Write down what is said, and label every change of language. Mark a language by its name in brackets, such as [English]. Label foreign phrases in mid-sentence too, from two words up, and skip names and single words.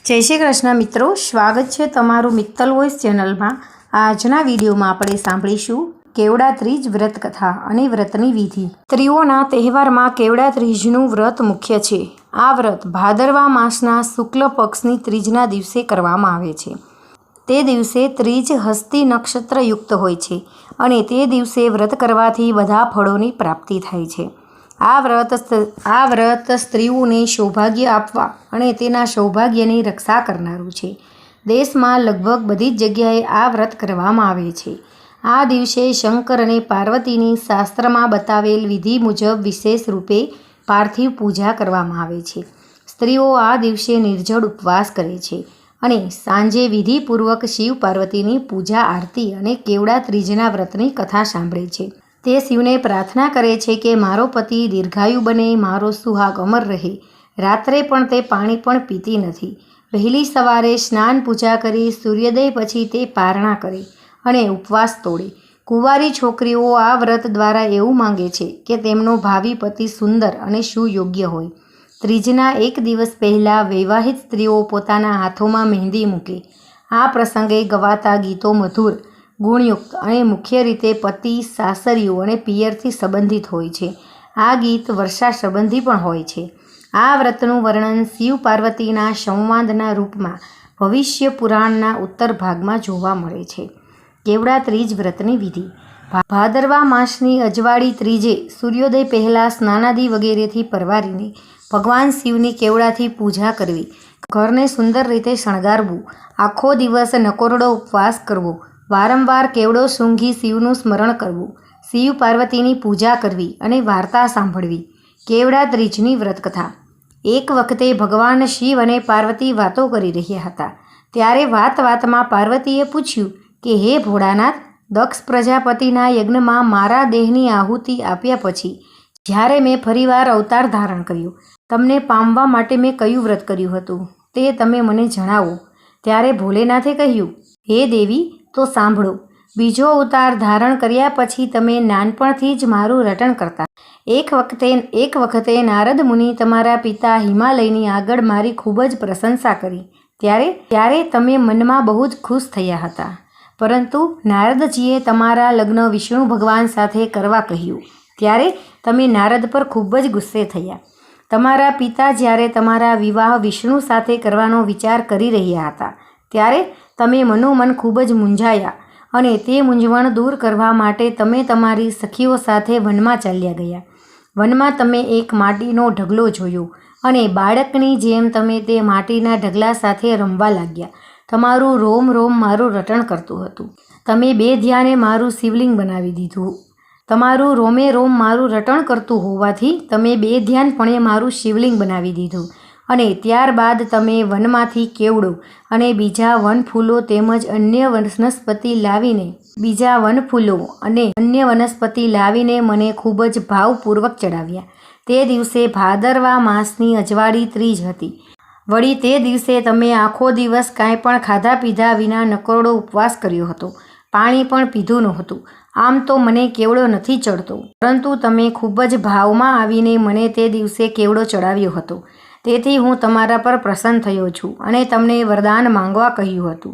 [Hindi] जय श्री कृष्ण मित्रों, स्वागत है [Gujarati] તમારૂ મિત્તલ વૉઇસ ચેનલ માં। આજના વિડિયો માં આપણે સાંભળીશું કેવડા ત્રીજ વ્રત કથા અને વ્રતની વિધિ। સ્ત્રીઓના તહેવાર માં કેવડા ત્રીજનું વ્રત મુખ્ય છે। આ વ્રત ભાદરવા માસના શુક્લ પક્ષની ત્રીજના દિવસે કરવામાં આવે છે। તે દિવસે ત્રીજ હસ્તી નક્ષત્ર યુક્ત હોય છે અને તે દિવસે વ્રત કરવાથી બધા ફળોની પ્રાપ્તિ થાય છે। આ વ્રત સ્ત્રીઓને સૌભાગ્ય આપવા અને તેના સૌભાગ્યની રક્ષા કરનારું છે। દેશમાં લગભગ બધી જ જગ્યાએ આ વ્રત કરવામાં આવે છે। આ દિવસે શંકર અને પાર્વતીની શાસ્ત્રમાં બતાવેલ વિધિ મુજબ વિશેષ રૂપે પાર્થિવ પૂજા કરવામાં આવે છે। સ્ત્રીઓ આ દિવસે નિર્જળ ઉપવાસ કરે છે અને સાંજે વિધિપૂર્વક શિવ પાર્વતીની પૂજા આરતી અને કેવડા ત્રીજના વ્રતની કથા સાંભળે છે। તે શિવને પ્રાર્થના કરે છે કે મારો પતિ દીર્ઘાયુ બને, મારો સુહાગ અમર રહે। રાત્રે પણ તે પાણી પણ પીતી નથી। વહેલી સવારે સ્નાન પૂજા કરી સૂર્યોદય પછી તે પારણા કરે અને ઉપવાસ તોડે। કુંવારી છોકરીઓ આ વ્રત દ્વારા એવું માંગે છે કે તેમનો ભાવી પતિ સુંદર અને સુયોગ્ય હોય। ત્રીજના એક દિવસ પહેલા વૈવાહિત સ્ત્રીઓ પોતાના હાથોમાં મેહંદી મૂકે। આ પ્રસંગે ગવાતા ગીતો મધુર, ગુણયુક્ત અને મુખ્ય રીતે પતિ, સાસરીઓ અને પિયરથી સંબંધિત હોય છે। આ ગીત વર્ષા સંબંધી પણ હોય છે। આ વ્રતનું વર્ણન શિવ પાર્વતીના સંવાદના રૂપમાં ભવિષ્ય પુરાણના ઉત્તર ભાગમાં જોવા મળે છે। કેવડા ત્રીજ વ્રતની વિધિ। ભાદરવા માસની અજવાળી ત્રીજે સૂર્યોદય પહેલા સ્નાનાદિ વગેરેથી પરવારીને ભગવાન શિવની કેવડાથી પૂજા કરવી, ઘરને સુંદર રીતે શણગારવું, આખો દિવસ નકોરડો ઉપવાસ કરવો, વારંવાર કેવડો સૂંઘી શિવનું સ્મરણ કરવું, શિવ પાર્વતીની પૂજા કરવી અને વાર્તા સાંભળવી। કેવડા ત્રીજની વ્રતકથા। એક વખતે ભગવાન શિવ અને પાર્વતી વાતો કરી રહ્યા હતા। ત્યારે વાત-વાતમાં પાર્વતીએ પૂછ્યું કે હે ભોળાનાથ, દક્ષ પ્રજાપતિના યજ્ઞમાં મારા દેહની આહુતિ આપ્યા પછી જ્યારે મેં ફરીવાર અવતાર ધારણ કર્યો, તમને પામવા માટે મેં કયું વ્રત કર્યું હતું તે તમે મને જણાવો। ત્યારે ભોલેનાથે કહ્યું, હે દેવી, તો સાંભળો, બીજો અવતાર ધારણ કર્યા પછી તમે નાનપણથી જ મારું રટણ કરતા। એક વખતે નારદ મુનિ તમારા પિતા હિમાલયની આગળ મારી ખૂબ જ પ્રશંસા કરી। ત્યારે તમે મનમા બહુ જ ખુશ થયા હતા, પરંતુ નારદજીએ તમારા લગ્ન વિષ્ણુ ભગવાન સાથે કરવા કહ્યું। ત્યારે તમે નારદ પર ખૂબ જ ગુસ્સે થયા। તમારા પિતા જ્યારે તમારા વિવાહ વિષ્ણુ સાથે કરવાનો વિચાર કરી રહ્યા હતા, ત્યારે તમે મનોમન ખૂબ જ મૂંઝાયા અને તે મૂંઝવણ દૂર કરવા માટે તમે તમારી સખીઓ સાથે વનમાં ચાલ્યા ગયા। વનમાં તમે એક માટીનો ઢગલો જોયો અને બાળકની જેમ તમે તે માટીના ઢગલા સાથે રમવા લાગ્યા। તમારું રોમ રોમ મારું રટણ કરતું હતું। તમે બે ધ્યાને મારું શિવલિંગ બનાવી દીધું। તમારું રોમે રોમ મારું રટણ કરતું હોવાથી તમે બે ધ્યાનપણે મારું શિવલિંગ બનાવી દીધું અને ત્યારબાદ તમે વનમાંથી કેવડો અને બીજા વનફૂલો તેમજ અન્ય વનસ્પતિ લાવીને મને ખૂબ જ ભાવપૂર્વક ચઢાવ્યા। તે દિવસે ભાદરવા માસની અજવાળી ત્રીજ હતી। वળી તે દિવસે તમે આખો દિવસ કાંઈ પણ ખાધા પીધા વિના નકોરડો ઉપવાસ કર્યો હતો, પાણી પણ પીધું નહોતું। આમ તો મને કેવડો નથી ચડતો, પરંતુ તમે ખૂબ જ ભાવમાં આવીને મને તે દિવસે કેવડો ચડાવ્યો હતો, તેથી હું તમારા પર પ્રસન્ન થયો છું અને તમને વરદાન માંગવા કહ્યું હતું।